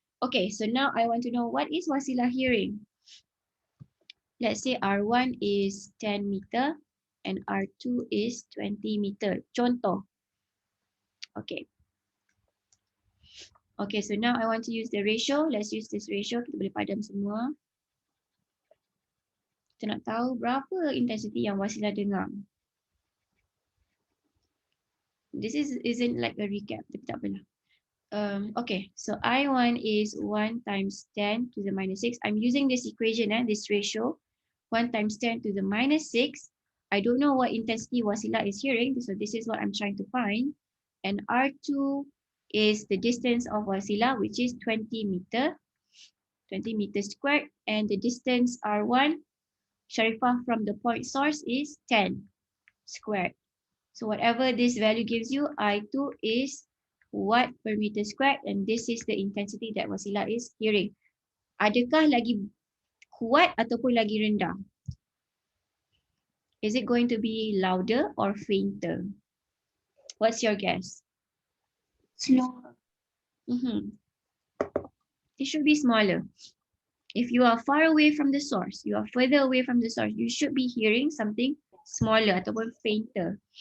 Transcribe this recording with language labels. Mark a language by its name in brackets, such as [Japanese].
[English] Okay, so now I want to know what is Wasila hearing. Let's say R1 is 10 meter and R2 is 20 meter. [Malay] Contoh. [English] Okay. Okay, so now I want to use the ratio. Let's use this ratio. [Malay] Kita boleh padam semua. Kita nak tahu berapa intensity yang Wasila dengar. [English] This isn't like a recap, [Malay] tapi tak apalah. [English] Okay, so I1 is 1 times 10 to the minus 6. I'm using this equation, this ratio. 1 times 10 to the minus 6. I don't know what intensity Wasila is hearing, so this is what I'm trying to find. And R2 is the distance of Wasila, which is 20 meter. 20 meters squared, and the distance R1, Sharifah from the point source is 10 squared. So whatever this value gives you, I2 is watt per meter squared, and this is the intensity that Wasila is hearing. [Malay] Adakah lagi kuat ataupun lagi rendah? [English] Is it going to be louder or fainter? What's your guess? Slower. It should be smaller. If you are far away from the source, you are further away from the source, you should be hearing something smaller [Malay] ataupun [English] fainter.